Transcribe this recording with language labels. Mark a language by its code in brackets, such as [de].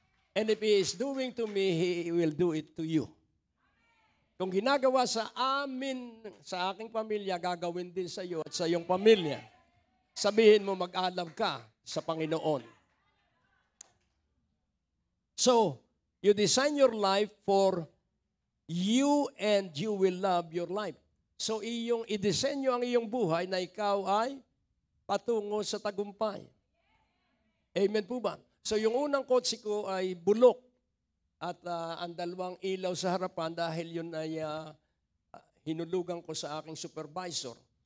[en] And if He is doing to me, He will do it to you. [tl] Kung ginagawa sa amin, sa aking pamilya, gagawin din sa iyo at sa iyong pamilya. Sabihin mo, mag-alab ka sa Panginoon. [en] So, you design your life for you and you will love your life. [tl] So, i-disenyo ang iyong buhay na ikaw ay patungo sa tagumpay. Amen po ba? So yung unang kotse ko ay bulok at ang dalawang ilaw sa harapan dahil yun ay hinulugan ko sa aking supervisor.